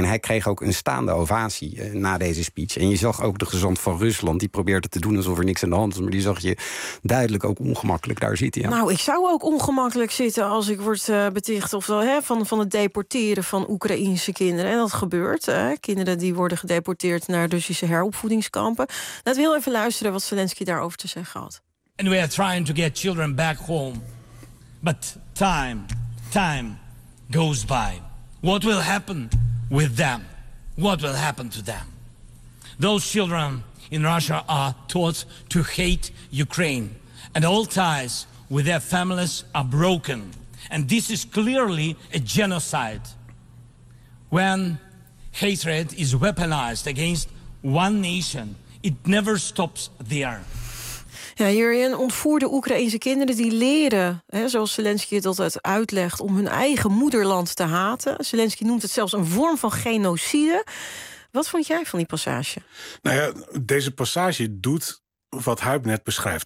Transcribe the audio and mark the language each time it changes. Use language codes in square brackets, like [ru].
[nl] En hij kreeg ook een staande ovatie na deze speech. En je zag ook de gezant van Rusland, die probeerde te doen alsof er niks aan de hand was, maar die zag je duidelijk ook ongemakkelijk daar zitten. Ja. Nou, ik zou ook ongemakkelijk zitten als ik word beticht of wel, hè, van het deporteren van Oekraïnse kinderen. En dat gebeurt. Hè. Kinderen die worden gedeporteerd naar Russische heropvoedingskampen. Laten we heel even luisteren wat Zelensky daarover te zeggen had. [en] And we are trying to get children back home. But time goes by. What will happen with them? What will happen to them? Those children in Russia are taught to hate Ukraine. And all ties with their families are broken. And this is clearly a genocide. When hatred is weaponized against one nation, it never stops there. [nl] Ja, hierin ontvoerde Oekraïnse kinderen die leren, hè, zoals Zelensky dat het uitlegt, om hun eigen moederland te haten. Zelensky noemt het zelfs een vorm van genocide. Wat vond jij van die passage? Nou ja, deze passage doet wat Huib net beschrijft.